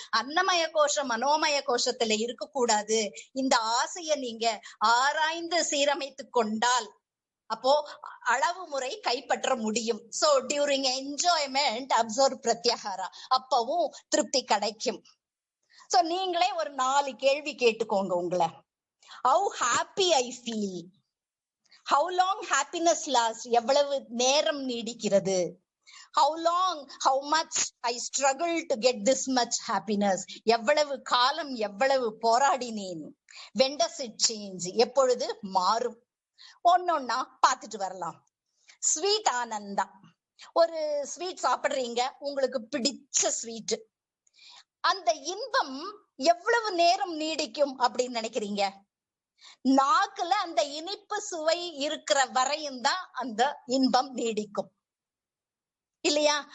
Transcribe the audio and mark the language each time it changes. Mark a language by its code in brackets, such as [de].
[ta] அன்னமய கோஷம் மனோமய கோஷத்துல இருக்க கூடாது. இந்த ஆசையை நீங்க ஆராய்ந்து சீரமைத்து கொண்டால் அப்போ அளவு முறை கைப்பற்ற முடியும். [en] so during enjoyment observe pratyahara, [ta] அப்பவும் திருப்தி கிடைக்கும். சோ நீங்களே ஒரு 4 கேள்வி கேட்டுக்கோங்க உங்களை. [en] How happy I feel, how long happiness lasts, [ta] எவ்வளவு நேரம் நீடிக்கிறது, [en] how long, how much I struggle to get this much happiness, [ta] எவ்வளவு காலம் எவ்வளவு போராடினேன், [en] when does it change, [ta] எப்பொழுது மாறும். ஒன்னொன்னா பாத்துட்டு வரலாம். ஸ்வீட் ஆனந்தா, ஒரு ஸ்வீட் சாப்பிடுறீங்க, உங்களுக்கு பிடிச்ச ஸ்வீட். அந்த இன்பம் எவ்வளவு நேரம் நீடிக்கும் அப்படின்னு நினைக்கிறீங்க? நாக்குல அந்த இனிப்பு சுவை இருக்கிற வரையும் தான் அந்த இன்பம் நீடிக்கும் இல்லையா?